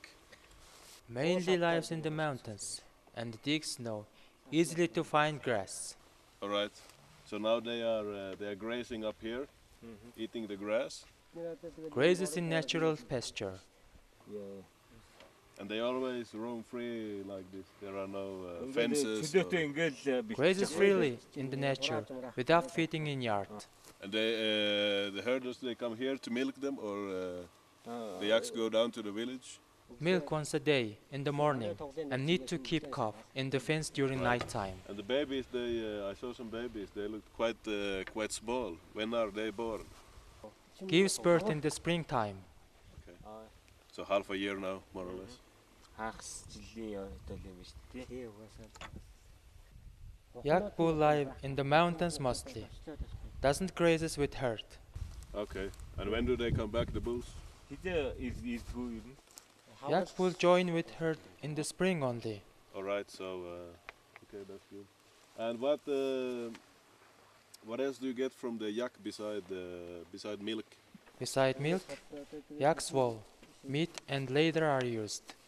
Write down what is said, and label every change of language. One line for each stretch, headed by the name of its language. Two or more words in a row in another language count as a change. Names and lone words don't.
English: Mainly lives in the mountains and digs snow, easily to find grass. All right. So now they are grazing up here, eating the grass, Grazes in natural pasture. and they always roam free like this. There are no fences.
Mongolian: Төдөөтэй ингээл
English: Grazes freely in the nature without feeding in yard. And the herders, they come here to milk them, or the yaks go down to the village. Milk once a day in the morning and need to keep calf in the fence during night time. And the babies, I saw some babies. They look quite small. When are they born? Gives birth in the springtime. So half a year now, more or less.
Mongolian: хагас жилийн өдөл юм шүү дээ.
English: Yak bull live in the mountains mostly. Doesn't grazes with herd. Okay. And when do they come back, the bulls?
Mongolian: Хэдэ ирдгүү юм.
English: Yak bull join with herd in the spring only. All right. So okay, that's good. And what else do you get from the yak beside milk? Beside milk, yak's wool, meat and leather are used.